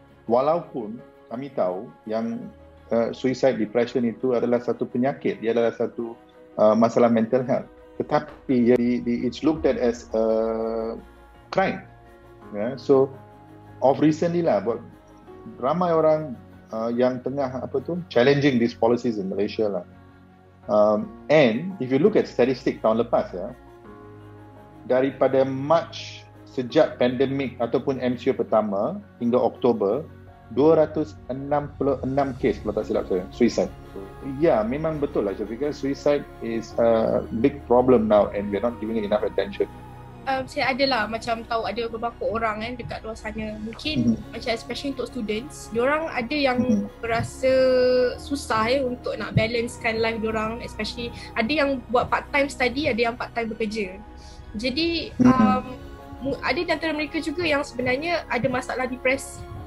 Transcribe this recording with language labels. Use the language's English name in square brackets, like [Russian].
[Malay] Walaupun kami tahu yang suicide depression itu adalah satu penyakit, dia adalah satu masalah mental health. Tetapi [English] it's looked at as a crime. So of recently lah, [Malay] ramai orang yang tengah [English] challenging these policies in Malaysia lah. [Malay] And if you look at statistik tahun lepas daripada March sejak pandemik ataupun MCO pertama hingga Oktober, 266 kes kalau tak silap saya, suicide. Ya, memang betul lah [English] Syafiqah, suicide is a big problem now and we're not giving it enough attention. [Malay] Saya adalah macam tahu ada beberapa orang dekat luar sana, mungkin macam especially untuk students, diorang ada yang berasa susah untuk nak balancekan life diorang, especially ada yang buat part time study, ada yang part time bekerja. Jadi ada di antara mereka juga yang sebenarnya ada masalah depresi.